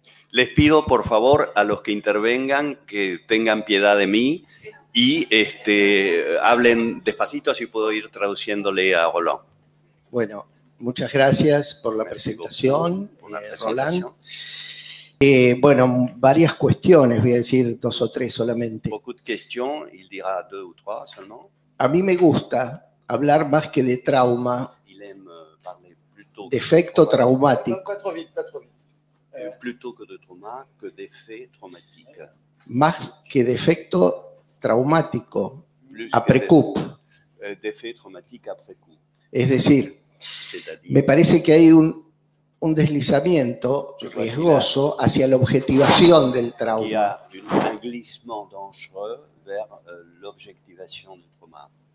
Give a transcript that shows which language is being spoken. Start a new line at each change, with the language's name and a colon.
Spanish: Les pido, por favor, a los que intervengan que tengan piedad de mí y hablen despacito, así puedo ir traduciéndole a Roland. Bueno, muchas gracias por la presentación, Roland. Bueno, varias cuestiones, voy a decir 2 o 3 solamente.
French: Beaucoup de questions, il dira 2 ou 3 seulement.
Spanish: A mí me gusta hablar más que de trauma,
French: Il aime parler plutôt
Spanish: defecto traumático,
French: Pas trop vite, pas trop vite. plutôt que de trauma, que d'effets traumatiques.
Spanish: más que defecto traumático,
French: Plus après coup. D'effets traumatiques après coup.
Spanish: Es decir,
French: C'est-à-dire,
Spanish: me parece que hay un deslizamiento riesgoso hacia la objetivación del
French: il y
Spanish: trauma.
French: a un glissement dangereux vers l'objectivation du trauma.